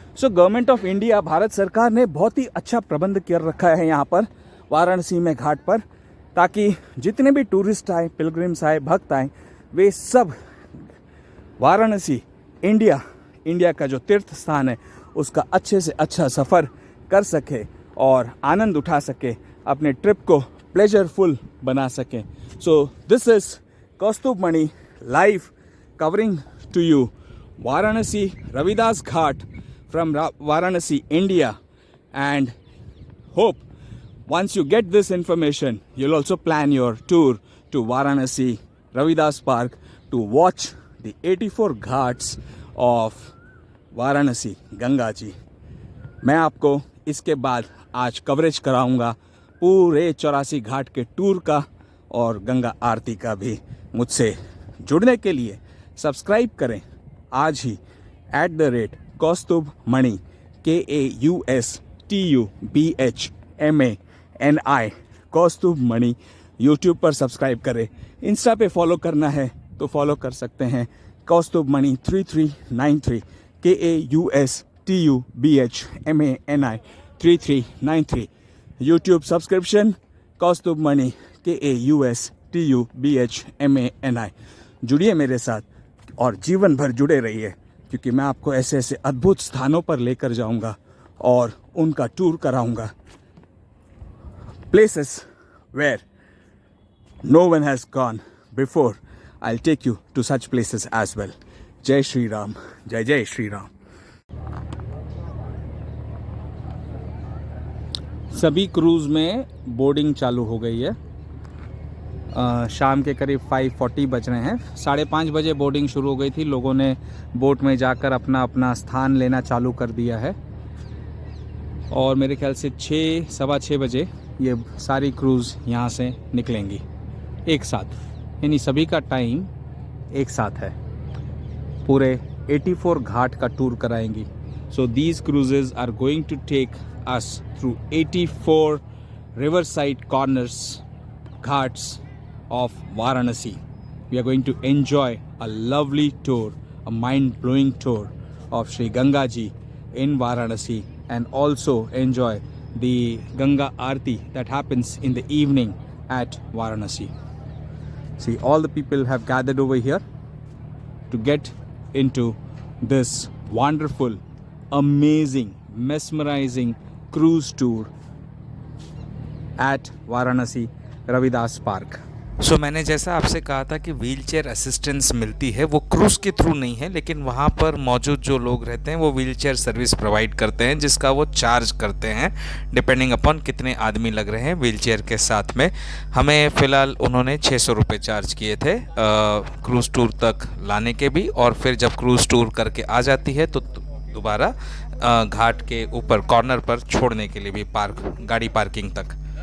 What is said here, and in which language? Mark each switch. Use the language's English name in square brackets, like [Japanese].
[Hindi] So government of India, Bharat सरकार ने बहुत ही अच्छा प्रबंध कर रखा है यहाँ पर वाराणसी में घाट पर, ताकि जितने भी टूरिस्ट आए, पिलग्रिम्स आए, भक्त आए, वे सब वाराणसी इंडिया का जो तीर्थ स्थान है उसका अच्छे से अच्छा सफ़र कर सके और आनंद उठा सके, अपने ट्रिप को प्लेजरफुल बना सकें। [English] So this is Kaustubh Mani live covering to you Varanasi Ravidas ghat from Varanasi, India, and hope once you get this information, you'll also plan your tour to Varanasi Ravidas Park to watch the 84 ghats of Varanasi Ganga ji. [Hindi] मैं आपको इसके बाद आज coverage कराऊंगा पूरे 84 घाट के tour का और गंगा आरती का भी। मुझसे जुड़ने के लिए सब्सक्राइब करें आज ही @कौस्तुभ मणि KAUSTUBHMANI कौस्तुभ मणि यूट्यूब पर सब्सक्राइब करें। इंस्टा पे फॉलो करना है तो फॉलो कर सकते हैं कौस्तुभ मणि 3393 KAUSTUBHMANI 3393। यूट्यूब सब्सक्रिप्शन कौस्तुभ मणि KAUSTUBHMANI। जुड़िए मेरे साथ और जीवन भर जुड़े रहिए, क्योंकि मैं आपको ऐसे ऐसे अद्भुत स्थानों पर लेकर जाऊंगा और उनका टूर कराऊंगा। [English] Places where no one has gone before. I'll take you to such places as well. [Hindi] Jai Shri Ram. Jai Jai Shri Ram. सभी क्रूज़ में बोर्डिंग चालू हो गई है। शाम के करीब 5:40 बज रहे हैं। 5:30 बजे बोर्डिंग शुरू हो गई थी। लोगों ने बोट में जाकर अपना अपना स्थान लेना चालू कर दिया है और मेरे ख्याल से 6-6:15 बजे ये सारी क्रूज़ यहाँ से निकलेंगी एक साथ, यानी सभी का टाइम एक साथ है। पूरे 84 घाट का tour कराएंगी। [English] So these cruises are going to take us through 84 riverside corners ghats of Varanasi. We are going to enjoy a lovely tour, a mind-blowing tour of Sri Ganga Ji in Varanasi, and also enjoy the Ganga Aarti that happens in the evening at Varanasi. See, all the people have gathered over here to get into this wonderful, amazing, mesmerizing cruise tour at Varanasi Ravidas park. [Hindi] सो मैंने जैसा आपसे कहा था कि wheel chair assistance मिलती है, वो cruise के थ्रू नहीं है, लेकिन वहाँ पर मौजूद जो लोग रहते हैं वो व्हील चेयर सर्विस प्रोवाइड करते हैं, जिसका वो चार्ज करते हैं डिपेंडिंग अपॉन कितने आदमी लग रहे हैं व्हील चेयर के साथ में। हमें फ़िलहाल उन्होंने 600 रुपये चार्ज किए थे क्रूज़ टूर तक लाने के भी, और फिर जब क्रूज़ टूर करके आ जाती है तो दोबारा घाट के ऊपर कॉर्नर पर छोड़ने के लिए भी गाड़ी पार्किंग तक।